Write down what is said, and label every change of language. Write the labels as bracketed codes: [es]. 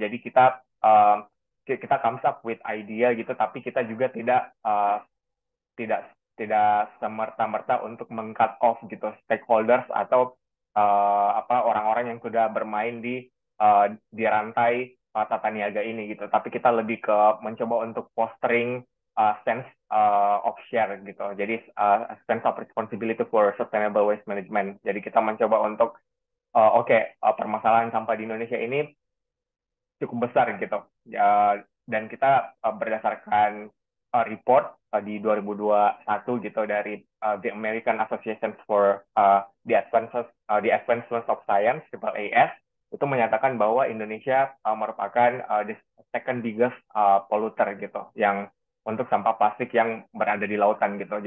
[id] Jadi kita [en] comes up with idea [id] gitu, tapi kita juga tidak tidak semerta-merta untuk meng- [en] cut off [id] gitu stakeholders atau orang-orang yang sudah bermain di rantai tata niaga ini gitu. Tapi kita lebih ke mencoba untuk [en] fostering sense of share [id] gitu. Jadi [en] sense of responsibility for sustainable waste management. [id] Jadi kita mencoba untuk permasalahan sampah di Indonesia ini cukup besar gitu. Dan kita berdasarkan report di 2021 gitu dari the American Association for the Advancement of Science (AAS) itu menyatakan bahwa Indonesia merupakan [en] the second biggest polluter [id] gitu yang untuk sampah plastik yang berada di lautan gitu.